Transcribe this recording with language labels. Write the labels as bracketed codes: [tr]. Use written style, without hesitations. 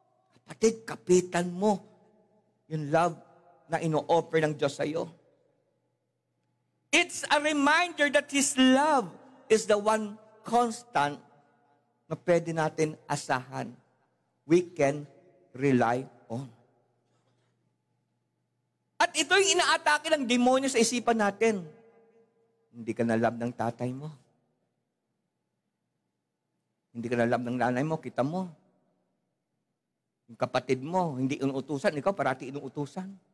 [tl] Kapatid, kapitan mo yung love na ino-offer ng Diyos sa iyo. [en] It's a reminder that His love is the one constant [tl] na pwede natin asahan. [en] We can rely on. [tl] At ito yung inaatake ng demonyo sa isipan natin. Hindi ka na love ng tatay mo. Hindi ka na love ng nanay mo, kita mo. Yung kapatid mo, hindi inuutusan, ikaw parati inuutusan.